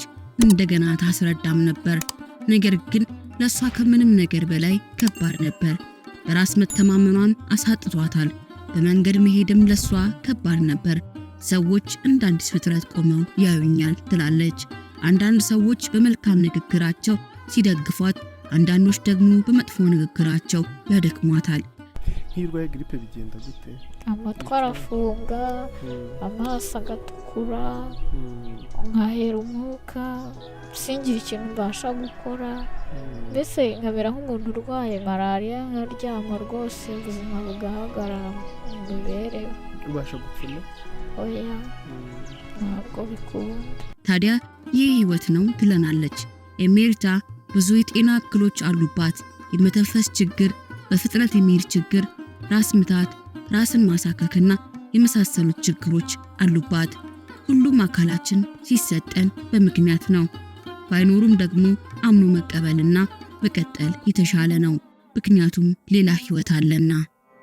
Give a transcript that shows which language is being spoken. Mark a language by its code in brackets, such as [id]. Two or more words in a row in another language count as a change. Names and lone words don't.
[am] እንደገና ታስረዳም ነበር። ነገር ግን ለሷ ከምንም ነገር በላይ ከባድ ነበር። በራስ መተማመኗን አሳጥቷታል። በመንገድ መሄድም ለሷ ከባድ ነበር። ሰዎች እንደ አዲስ ፍጥረት ቆመው ያዩኛል ትላለች። አንዳንድ ሰዎች በመልካም ንግግራቸው ሲደግፏት፣ አንዳንዶች ደግሞ በመጥፎ ንግግራቸው ያደክሟታል። [rw] hirwa gripe bigenda gute amatwara funga amasa gatukura nkahera umwuka singira ikintu mbasha gukora mbese nkabera nk'umuntu urwaye malaria nkaryama rwose ubuzima bugahagarara mu mibereho ubasha gupfuna oya ntabwo bikunda [am] ታዲያ ይህ ህይወት ነው ትለናለች። ኤሜርታ ብዙ የጤና እክሎች አሉባት። የመተንፈስ ችግር፣ በፍጥነት የሚሄድ ችግር፣ ራስ ምታት፣ ራስን ማሳከክና የመሳሰሉት ችግሮች አሉባት። ሁሉም አካላችን ሲሰጠን በምክንያት ነው። ባይኖሩም ደግሞ አምኖ መቀበልና መቀጠል የተሻለ ነው። ምክንያቱም ሌላ ህይወት አለና።